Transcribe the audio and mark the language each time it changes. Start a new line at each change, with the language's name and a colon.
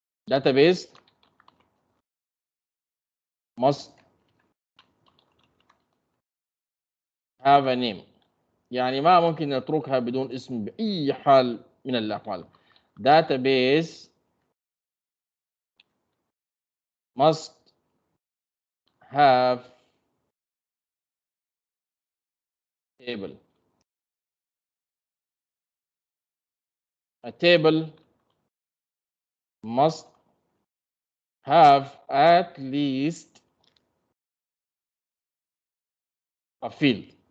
English: Database must have a name.
Arabic: يعني ما ممكن نتركها بدون اسم بأي حال من الأحوال.
English: Database must have table. A table must have at least a field.